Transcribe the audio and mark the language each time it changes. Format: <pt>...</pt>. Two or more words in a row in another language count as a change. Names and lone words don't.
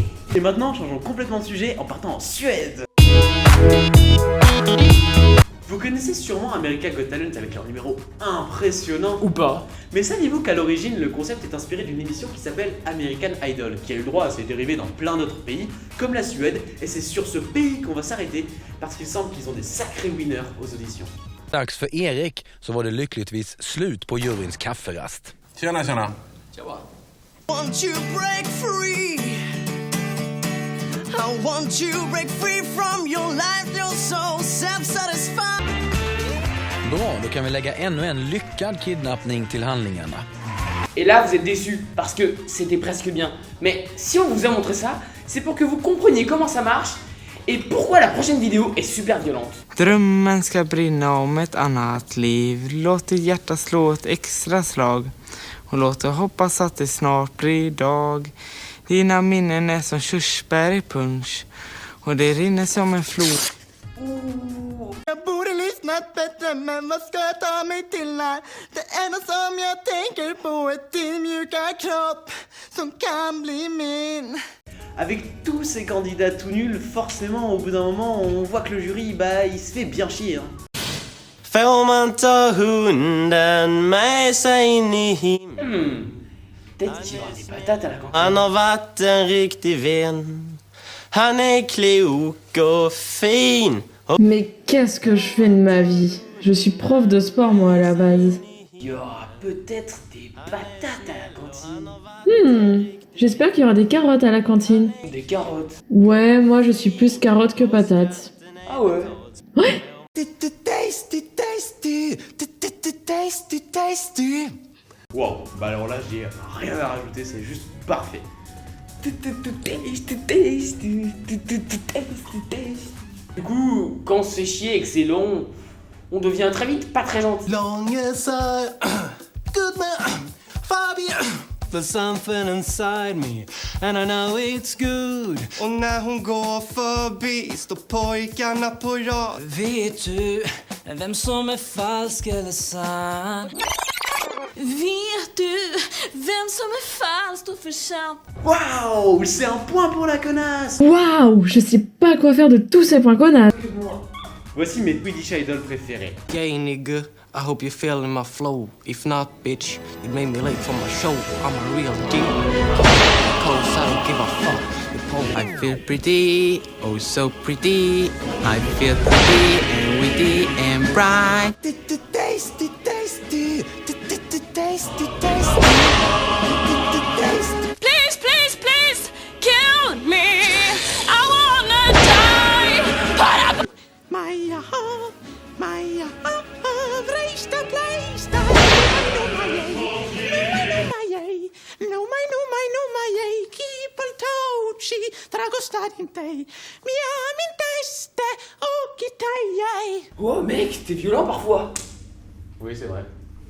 <fr>Et maintenant, changeons complètement de sujet en partant en Suède. Vous connaissez sûrement America Got Talent avec leur numéro impressionnant. Ou pas. Mais saviez-vous qu'à l'origine, le concept est inspiré d'une émission qui s'appelle American Idol, qui a eu le droit à ses dérivés dans plein d'autres pays, comme la Suède, et c'est sur ce pays qu'on va s'arrêter, parce qu'il semble qu'ils ont des sacrés winners aux auditions.</fr> <sv>Dags för Erik så var det lyckligtvis slut på juryns kafferast. Tjena, tjena.</sv> <en>Want you break free. I want you break free from your life. You're so self-satisfied.</en> <sv>Bra, då kan vi lägga ännu en lyckad kidnappning till handlingarna.</sv> <fr>Et là vous êtes déçus parce que c'était presque bien. Mais si on vous a montré ça, c'est pour que vous compreniez comment ça marche et pourquoi la prochaine vidéo est super violente.</fr> <sv>Drömmen ska brinna om ett annat liv. Låt ditt hjärta slå ett extra slag. Och låt dig hoppas att det snart blir dag. Dina minnen är som körsbär i punch. Och det rinner som en flod. Jag borde lyssnat bättre, men vad ska jag ta mig till här? Det enda som jag tänker på är din mjuka kropp som kan bli min.</sv> <fr>Avec tous ces candidats tout nuls, forcément au bout d'un moment on voit que le jury, bah il se fait bien chier. Hein.</fr> <sv>Får man ta hunden med sig in i himlen? Peut-être qu'il y aura des patates à la cantine. Han har varit en riktig vän. Han är klok och fin.</sv> <fr>Mais qu'est-ce que je fais de ma vie? Je suis prof de sport moi à la base. Il y aura peut-être des patates à la cantine. J'espère qu'il y aura des carottes à la cantine. Des carottes. Ouais, moi je suis plus carotte que patate. Ah ouais. Ouais.</fr> <en>Tasty, tasty, tasty, tasty.</en> <fr>Wow, bah alors là j'ai rien à rajouter, c'est juste parfait. Du coup, quand on se fait chier et que c'est long, on devient très vite pas très gentil.</fr> <sv>Långesar,</sv> <en>good man, Fabi. There's something inside me and I know it's good.</en> <sv>Och när hon går förbi står pojkarna på rad. Vet du vem som är falsk eller sann? Vet du vem som är falskt och förtjänt?</sv> <fr>Waouh, c'est un point pour la connasse. Waouh, je sais pas quoi faire de tous ces points connasses. Voici mes Swedish Idol préférés.</fr> <en>Gay nigga, I hope you're feeling my flow. If not, bitch, you made me late for my show. I'm a real G. Cause I don't give a fuck. I feel pretty, oh so pretty. I feel pretty and witty and bright. Tasty, tasty, tasty, tasty, tasty. Please, please, please, kill me. I wanna die. Maja, vrejsta, plejsta. No majej, kipaltouchi, dragostadintej. Mia min teste, okitejej.</en> <fr>Oh mec, t'es violent parfois. Oui, c'est vrai.</fr>